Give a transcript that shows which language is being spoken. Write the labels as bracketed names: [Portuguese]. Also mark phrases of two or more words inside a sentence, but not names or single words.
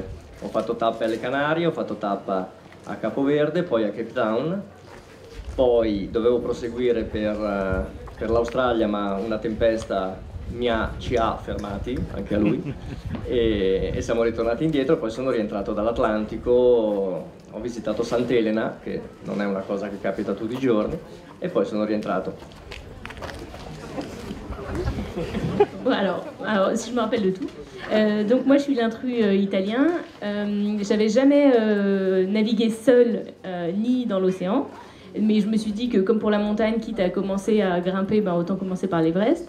[Italian] Ho fatto tappe alle Canarie, ho fatto tappa a Capoverde, poi a Cape Town, poi dovevo proseguire per l'Australia, ma una tempesta ci ha fermati, anche a lui, e siamo ritornati indietro. Poi sono rientrato dall'Atlantico, ho visitato Sant'Elena, che non è una cosa che capita tutti i giorni, e poi sono rientrato. [French] Alors, si je me rappelle de tout. Donc moi je suis l'intrus italien. J'avais jamais navigué seul ni dans l'océan, mais je me suis dit que comme pour la montagne, quitte à commencer à grimper, autant commencer par l'Everest.